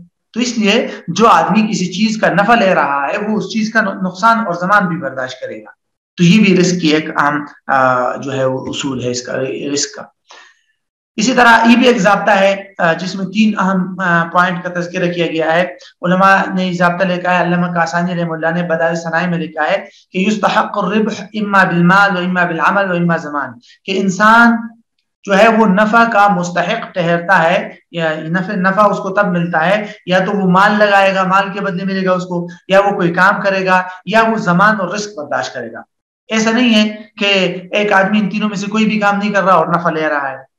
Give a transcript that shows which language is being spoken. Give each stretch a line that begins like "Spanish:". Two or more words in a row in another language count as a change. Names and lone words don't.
Urdu: تو اس لیے جو آدمی کسی چیز کا نفع لے رہا ہے وہ اس چیز کا نقصان اور زمان بھی برداشت کرے گا۔ تو یہ بھی رسک کی ایک اہم جو ہے وہ اصول ہے اس کا، رسک کا۔ اسی طرح یہ بھی ایک ضابطہ ہے جس میں 3 اہم پوائنٹ کا تذکرہ کیا گیا ہے۔ علماء نے ضابطہ لکھا ہے، علامہ کاسانی رحمہ اللہ نے بدائع الصنائع میں لکھا ہے کہ
Arabic: یستحق الربح اما بالمال و اما بالعمل و اما زمان،
Urdu: کہ انسان جو ہے وہ نفع کا مستحق ٹھہرتا ہے، یا نفع اس کو تب ملتا ہے یا تو وہ مال لگائے گا، مال کے بدلے ملے گا اس کو، یا وہ کوئی کام کرے گا، یا وہ زمان اور رزق برداشت کرے گا۔ ایسا نہیں ہے کہ ایک آدمی ان تینوں میں سے کوئی بھی کام نہیں کر رہا اور نفع لے رہا ہے۔